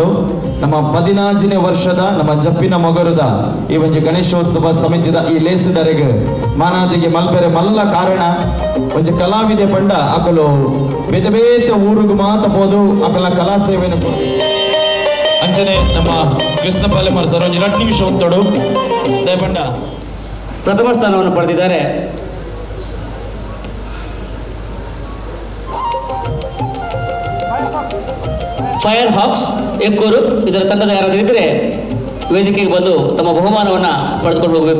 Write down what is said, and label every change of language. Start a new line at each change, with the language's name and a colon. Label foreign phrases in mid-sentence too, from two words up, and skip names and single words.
Tulu: ನಮ್ಮ 14ನೇ ವರ್ಷದ ನಮ್ಮ ಜಪ್ಪಿನ ಮೊಗರುದ ಈ ಒಂಜಿ ಗಣೇಶೋತ್ಸವ ಸಮಿತಿದ ಈ ಲೇಸಿಡರೆಗ್ ಮಾನಾದಿಗೆ ಮಲ್ಪೆರೆ ಮಲ್ಲ ಕಾರಣ ಒಂಜಿ ಕಲಾವಿದೆ ಪಂಡ ಅಕಲು ಬೇತೆ ಬೇತೆ ಊರಿಗೂ ಮಾತ ಹೋದು ಅಕಲ ಕಲಾ ಸೇವೆನ ಅಂಚನೆ ನಮ್ಮ ಕೃಷ್ಣ ಪಾಲೆಮಾರ್ ಸರ್ ಒಂಜಿ 2 ನಿಮಿಷ ಉಂಟೋಡು ದಯಪಂಡ
Kannada: ಪ್ರಥಮ ಸ್ಥಾನವನ್ನು ಪಡೆದಿದ್ದಾರೆ. ಫೈರ್ ಹಾಕ್ಸ್ ಎಕ್ಕೂರು ಇದರ ತಂಡದ ಯಾರಾದರೂ ಇದ್ದರೆ ವೇದಿಕೆಗೆ ಬಂದು ತಮ್ಮ ಬಹುಮಾನವನ್ನು ಪಡೆದುಕೊಂಡು ಹೋಗಬೇಕು.